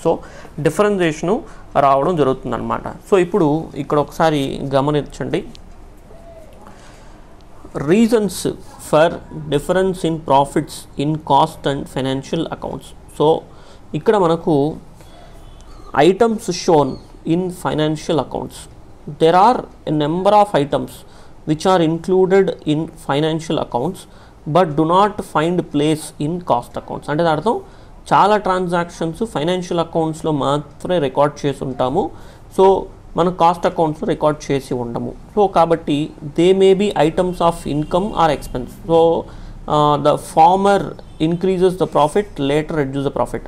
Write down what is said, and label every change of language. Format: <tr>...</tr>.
<te>So differentiation రావడం జరుగుతుంది అనమాట. సో ఇప్పుడు ఇక్కడ ఒకసారి గమనించండి,</te> <en>Reasons for difference in profits in cost and financial accounts.</en> <te>So ఇక్కడ మనకు items shown in financial accounts.</te> <en>There are a number of items which are included in financial accounts but do not find place in cost accounts.</en> <te>అంటే దాని అర్థం చాలా transactions financial అకౌంట్స్లో మాత్రమే record చేసి ఉంటాము. So మనం కాస్ట్ అకౌంట్స్లో రికార్డ్ చేసి ఉండము. సో కాబట్టి</te> <en>They may be items of income or expense. So the former increases the profit, later reduce the profit.</en>